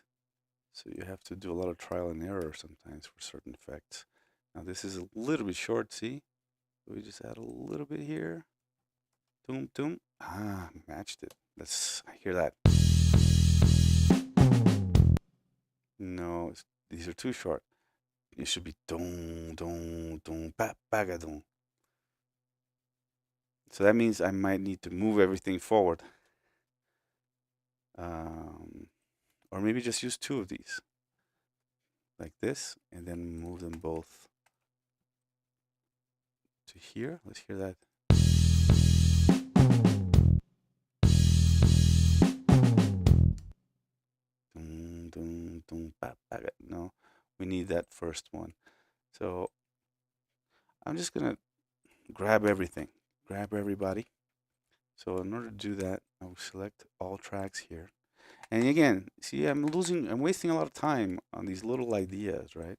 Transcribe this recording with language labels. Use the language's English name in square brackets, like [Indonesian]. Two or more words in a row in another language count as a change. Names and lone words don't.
[English] So you have to do a lot of trial and error sometimes for certain effects. Now this is a little bit short. See, so we just add a little bit here. Doom doom. Matched it. I hear that. No, these are too short. It should be dong dong dong pa pagadong. So that means I might need to move everything forward. Or maybe just use 2 of these. Like this, and then move them both to here. Let's hear that. Dong dong dong pa paga. No, we need that first one. So I'm just gonna grab everything, grab everybody. So in order to do that, I'll select all tracks here. And again, see, I'm wasting a lot of time on these little ideas, right?